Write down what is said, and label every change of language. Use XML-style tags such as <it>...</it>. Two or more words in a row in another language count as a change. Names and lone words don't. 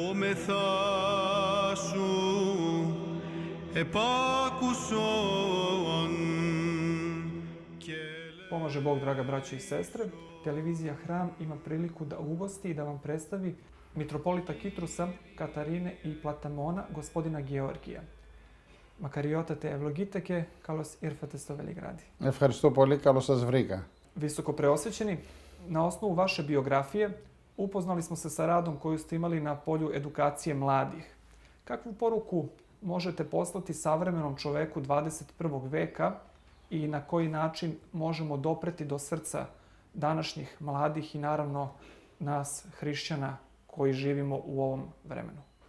<el>θα σου επάκουσον.</el> <sr>Pomaže Bog, draga braćo i sestre. Televizija Hram ima priliku da ugosti i da vam predstavi mitropolita Kitrusa, Katarine i Platamona, gospodina Georgija.</sr> <el>Μακαριότατε ευλογείτε και καλώς ήρθατε στο Βελιγράδι. Ευχαριστώ πολύ, καλώς σας βρήκα.</el> <sr>Visoko preosvećeni, na osnovu vaše biografije upoznali smo se sa radom koju ste imali na polju edukacije mladih. Kakvu poruku možete poslati savremenom čoveku 21. veka i na koji način možemo dopreti do srca današnjih mladih i naravno nas hrišćana koji živimo u ovom vremenu?</sr>